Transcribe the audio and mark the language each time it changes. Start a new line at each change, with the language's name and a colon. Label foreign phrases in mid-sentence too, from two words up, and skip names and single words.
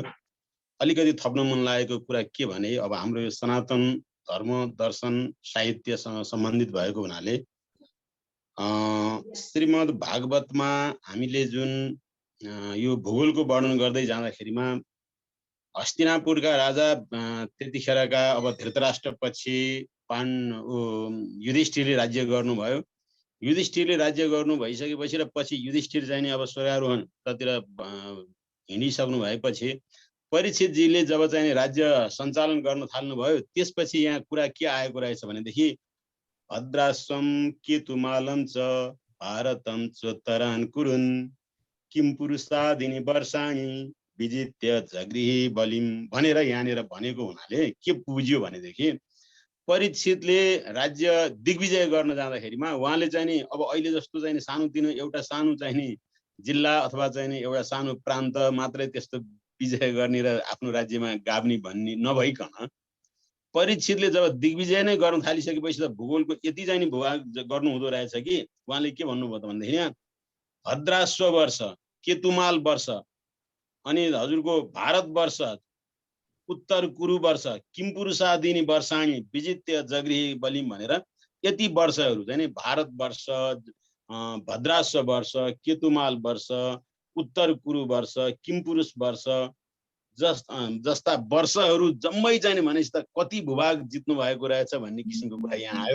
Nepali: अलिकति थप्न मन लागेको कुरा के भने, अब हाम्रो यो सनातन धर्म दर्शन साहित्यसँग सम्बन्धित भएको हुनाले श्रीमद् भागवतमा हामीले जुन यो भूगोलको वर्णन गर्दै जाँदाखेरिमा हस्तिनापुरका राजा त्यतिखेरका अब धृतराष्ट्रपछि युधिष्ठिरले राज्य गर्नुभयो। युधिष्ठिरले राज्य गर्नु भइसकेपछि र पछि युधिष्ठिर चाहिँ नि अब स्वर्गारोहणतिर हिँडिसक्नु भएपछि परीक्षितजीले जब चाहिँ राज्य सञ्चालन गर्न थाल्नुभयो, त्यसपछि यहाँ कुरा के आएको रहेछ भनेदेखि
Sanskrit: भद्राश्वम केतुमालं च भारतं चोत्तरान् कुरुन् किम पुरुषादिनी वर्षाणि विजित्य जगृहि बलिम
Nepali: भनेर यहाँनिर भनेको हुनाले के बुझ्यो भनेदेखि परीक्षितले राज्य दिग्विजय गर्न जाँदाखेरिमा उहाँले चाहिँ नि अब अहिले जस्तो चाहिँ सानोतिनो एउटा सानो चाहिँ नि जिल्ला अथवा चाहिँ नि एउटा सानो प्रान्त मात्रै त्यस्तो विजय गर्ने र आफ्नो राज्यमा गाभ्ने भन्ने नभइकन परीक्षितले जब दिग्विजय नै गर्न थालिसकेपछि त भूगोलको यति चाहिँ नि भूभाग गर्नु हुँदो रहेछ कि उहाँले के भन्नुभयो त भन्दाखेरि यहाँ भद्राश्व वर्ष, केतुमाल वर्ष, अनि हजुरको भारत वर्ष, उत्तर कुरु वर्ष,
Sanskrit: किमपुरुषादिनी वर्षाणी विजित्य जगृहि बलिम
Nepali: भनेर यति वर्षहरू चाहिँ नि भारतवर्ष, भद्राश्व वर्ष, केतुमाल वर्ष, उत्तर कुरु वर्ष, किमपुरुष वर्ष जस्ता वर्षहरू जम्मै चाहिँ भनेपछि त कति भूभाग जित्नु भएको रहेछ भन्ने किसिमको कुरा यहाँ आयो।